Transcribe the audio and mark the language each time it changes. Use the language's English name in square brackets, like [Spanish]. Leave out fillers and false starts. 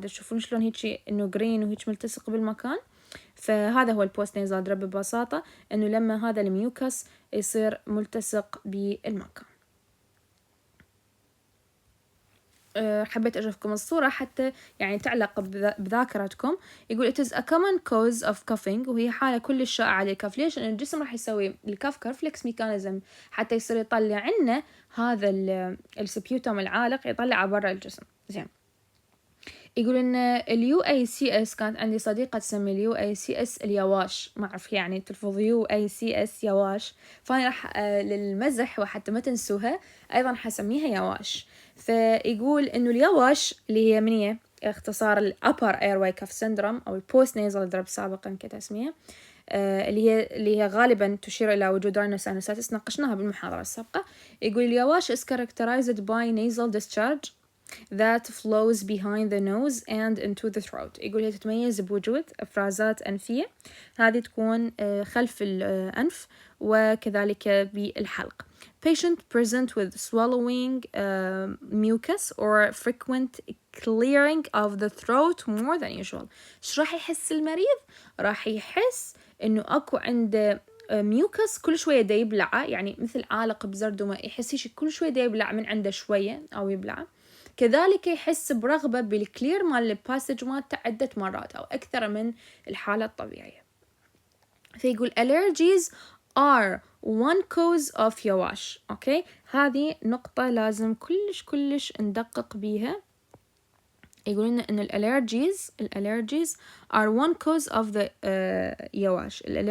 [Arabic] تشوفون شلون هيك إنه جرين وهيك ملتصق بالمكان. فهذا هو البوست نيزال درب ببساطة، إنه لما هذا الميوكس يصير ملتصق بالمكان. حبيت أشوفكم الصورة حتى يعني تعلق بذاكرتكم. يقول it is a common cause of coughing، وهي حالة كل شائعة للكف. ليش؟ لأن الجسم راح يسوي الكف كرفلكس ميكانيزم حتى يصير يطلع لنا هذا السبيوتوم العالق، يطلعه برا الجسم. زين، يقول إن اليو اي سي اس، كانت عندي صديقة تسمي اليو اي سي اس اليواش، ما أعرف يعني تلفظ يو اي سي اس يواش، فأنا راح للمزح وحتى ما تنسوها أيضا حسميها يواش. فيقول إنه اليواش اللي هي منية اختصار ال upper airway cuff syndrome أو ال post nasal drip سابقا كتسمية، اللي هي غالبا تشير إلى وجود rhinosinusitis، ناقشناها بالمحاضرة السابقة. [English] يقول اليواش is characterized by nasal discharge that flows behind the nose and into the throat. [Arabic] يقول هي تتميز بوجود إفرازات أنفية، هذه تكون خلف الأنف وكذلك بالحلق. [English] Patient present with swallowing mucus or frequent clearing of the throat more than usual. [Arabic] إيش راح يحس المريض؟ راح يحس إنه أكو عنده ميوكس كل شوية دا يبلعه، يعني مثل عالق بزردمة، يحس كل شوية دا يبلع من عنده شوية أو يبلعه. كذلك يحس برغبة بالكلير مال الباسج مالته عدة مرات أو أكثر من الحالة الطبيعية. [English] فيقول allergies are one cause of يواش. [Arabic] أوكي، هذه نقطة لازم كلش ندقق بيها. [English] يقولون إن الالرجيز are one cause of the يواش.